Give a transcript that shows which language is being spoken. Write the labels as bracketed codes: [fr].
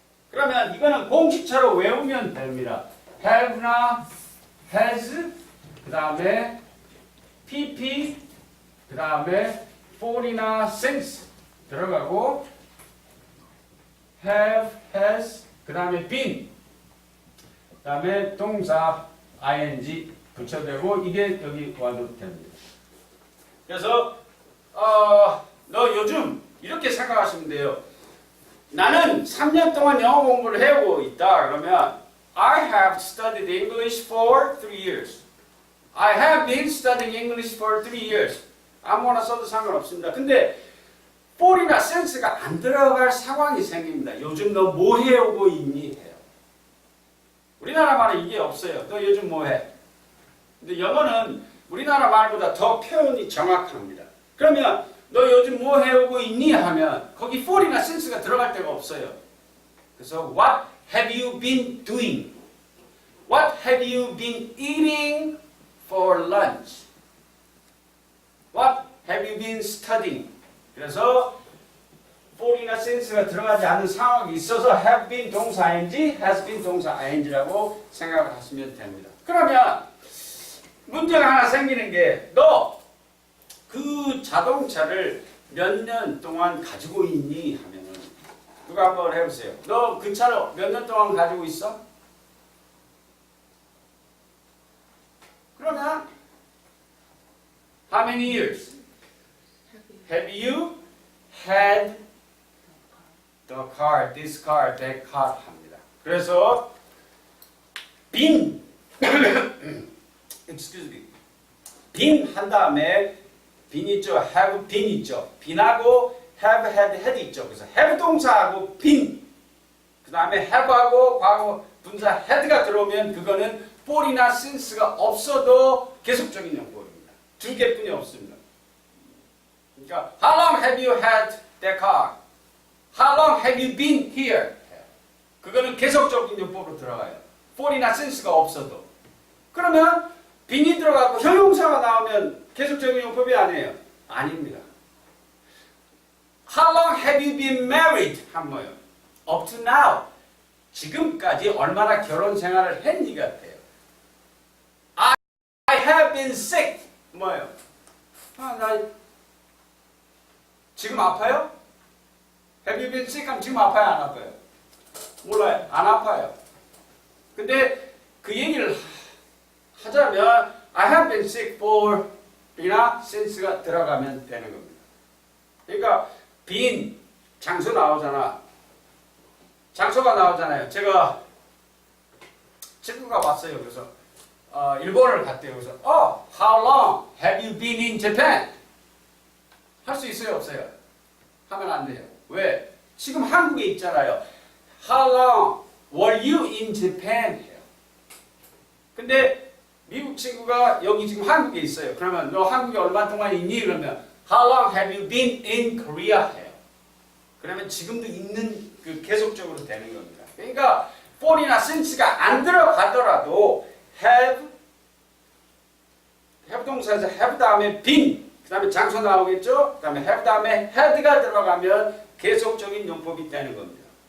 [ko] 그러면 이거는 공식처럼 외우면 됩니다. have나 has, 그 다음에 pp, 그 다음에 for이나 since 들어가고 have, has, 그 다음에 been, 그 다음에 동사 ing 붙여대고 이게 여기 와도 됩니다. 그래서 너 요즘 이렇게 생각하시면 돼요. 나는 3년 동안 영어 공부를 해오고 있다. [en] 그러면 I have studied English for 3 years. I have been studying English for 3 years. [ko] 아무거나 써도 상관없습니다. 근데 for이나 sense가 안 들어갈 상황이 생깁니다. 요즘 너 뭐 해오고 있니? 해요. 우리나라 말은 이게 없어요. 너 요즘 뭐 해? 근데 영어는 우리나라 말보다 더 표현이 정확합니다. 그러면 너 요즘 뭐 해오고 있니? 하면 거기 for이나 sense가 들어갈 데가 없어요. [en] 그래서 what have you been doing? What have you been eating for lunch? What have you been studying? [ko] 그래서 for이나 sense가 들어가지 않는 상황이 있어서 have been 동사 ing, has been 동사 ing라고 생각을 하시면 됩니다. 그러면 문제가 하나 생기는 게 너 그 자동차를 몇 년 동안 가지고 있니? 하면은 누가 한번 해보세요. 너 그 차를 몇 년 동안 가지고 있어? [en] 그러면 How many years have you had the car, this car, that car 합니다. [ko] 그래서 been excuse me, been 한 다음에 been 있죠, have been 있죠, been하고 have had had 있죠. 그래서 have 동사하고 been 그 다음에 have하고 과거 분사 had가 들어오면 그거는 for이나 since가 없어도 계속적인 용법입니다. 두 개뿐이 없습니다. [en] 그러니까 How long have you had that car? How long have you been here? [ko] 그거는 계속적인 용법으로 들어가요. for이나 since가 없어도. 그러면 bean이 들어가고 형용사가 나오면 계속적인 용법이 아니에요. 아닙니다. [en] How long have you been married? [ko] 한 뭐예요? [en] Up to now. [ko] 지금까지 얼마나 결혼 생활을 했니 같아요. [en] I have been sick. [ko] 뭐예요? 나 지금 아파요? [en] Have you been sick? [ko] 하면 지금 아파요? 안 아파요? 몰라요. 안 아파요. 근데 그 얘기를 하자면 [en] I have been sick [ko] for 이나 since가 들어가면 되는 겁니다. 그러니까 been 장소 나오잖아. 장소가 나오잖아요. 제가 친구가 왔어요. 그래서 일본을 갔대요. [en] 그래서 How long have you been in Japan? [ko] 할 수 있어요? 없어요? 하면 안 돼요. 왜? 지금 한국에 있잖아요. [en] How long were you in Japan? [ko] 해요. 근데 미국 친구가 여기 지금 한국에 있어요. 그러면 너 한국에 얼마 동안 있니? [en] 그러면 How long have you been in Korea? [ko] 해요. 그러면 지금도 있는 그 계속적으로 되는 겁니다. 그러니까 for이나 since가 안 들어가더라도 have 동사에서 have 다음에 been 그 다음에 장소 나오겠죠? 그 다음에 have 다음에 had가 들어가면 계속적인 용법이 되는 겁니다.